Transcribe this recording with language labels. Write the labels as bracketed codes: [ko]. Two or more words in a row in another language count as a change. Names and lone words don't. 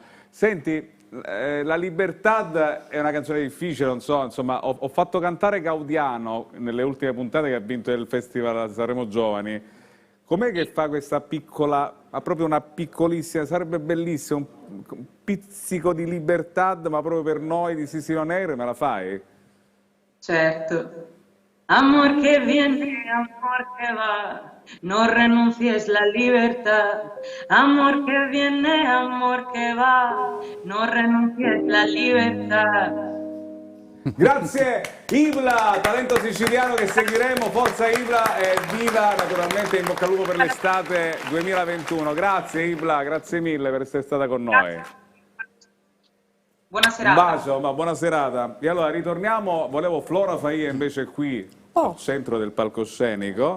[it] Senti, La Libertà è una canzone difficile, non so, insomma, ho fatto cantare Gaudiano nelle ultime puntate che ha vinto il Festival Sanremo Giovani. Com'è che fa questa piccola, ma proprio una piccolissima, sarebbe bellissimo, un pizzico di libertà, ma proprio per noi di Sicily On Air, me la fai? Certo. [es] Amor que viene, amor que va, no renuncies la libertad. Amor que viene, amor que va, no renuncies la libertad. [it] Grazie Ibla, talento siciliano che seguiremo, forza Ibla e viva naturalmente, in bocca al lupo per l'estate 2021. Grazie Ibla, grazie mille per essere stata con noi. Buona serata. Un bacio, ma buona serata. E allora ritorniamo, volevo Flora Faia invece qui al centro del palcoscenico.